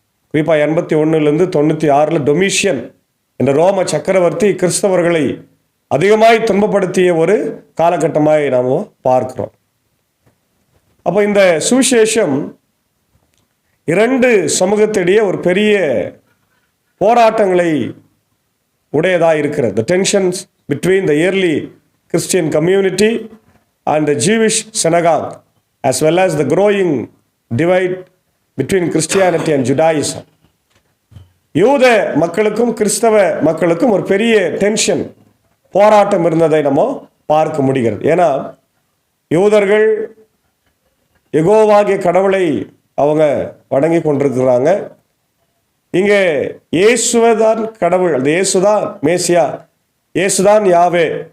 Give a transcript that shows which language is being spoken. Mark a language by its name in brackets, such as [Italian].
[Tamil] குறிப்பாக 81லேருந்து 96 டொமிஷியன் என்ற ரோம சக்கரவர்த்தி கிறிஸ்தவர்களை அதிகமாய் துன்பப்படுத்திய ஒரு காலகட்டமாய் நாம் பார்க்கிறோம். அப்போ இந்த சுவிசேஷம் 2 சமூகத்திடையே ஒரு பெரிய போராட்டங்களை உடையதாக இருக்கிறது. [English] The tensions between the early Christian community and the Jewish synagogue, as well as the growing divide between Christianity and Judaism. [Tamil] யூத மக்களுக்கும் கிறிஸ்தவ மக்களுக்கும் ஒரு பெரிய டென்ஷன், போராட்டம் இருந்ததை நம்ம பார்க்க முடிகிறது. ஏன்னா யூதர்கள் யெகோவாகிய கடவுளை அவங்க வணங்கி கொண்டிருக்கிறாங்க. இங்கே இயேசுதான் கடவுள், அந்த இயேசுதான் மேசியா, இயேசுதான் யாவே